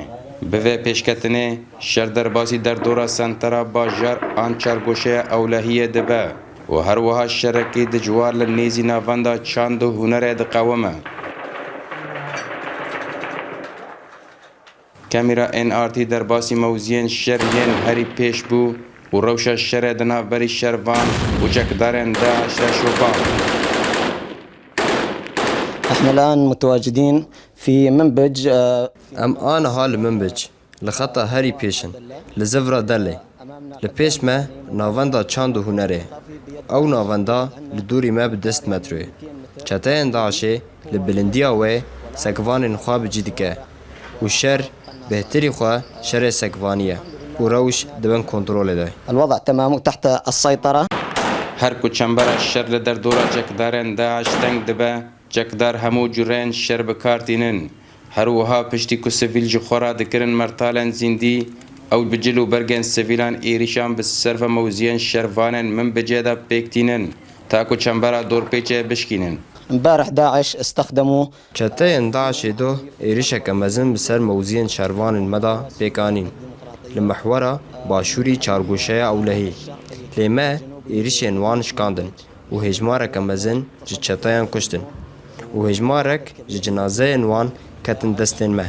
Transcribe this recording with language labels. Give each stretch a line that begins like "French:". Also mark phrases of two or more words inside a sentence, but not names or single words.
Kurdish: Bi vê pêşketinê şerderbasî derdora sentera bajar an çargoşeya ewlehiyê dibe û her wiha şerekî dijwar li nêzî navenda çand û hunerê diqewime. Kamera NRT derbasî mewziyên şer yên herî pêş bû û rewşa şerê di navberî şervan û çekdarên Daeş re şovan.
Arabic: احنا الآن متواجدين في منبج
Kurdish: ام آنها li Minbic li xeta herî pêşin li Zivra Delê li pêş me navenda çand û hunerê ew navenda li dûrî me bi 10 metroyê çeteyên Daişê li bilindiya wê sekvanên xwe bicî dike û şer bêhtirî xwe şerê sekvanî ye û rewş dibin kontrolê de.
Arabic: الوضع تمام تحت السيطرة.
Kurdish: Her ku çembera şer li derdora çekdarên Daeş teng dibe, çekdar hemû cureyên şer bikartînin. Her wiha piştî ku sivîl ji xwe re dikirin mertalên zîndî, ew bi cil û bergên sivîlan êrîşan bi ser ve mewziyên şervanên min bicê de pêktînin, ta ku çembera dorpêçê bişkînin.
Arabic: امبارح داعش استخدموا
Kurdish: Çeteyên Daişê do êrişeke mezin bi ser mewziyên şervanên me da pêkanîn li mihwera başûrî çargoşeya ewlehî. Lê me êrişên wan şikandin û hêjmareke mezin ji çeteyan kuştin û hêjmarek ji cinazeyên wan ketin destên me.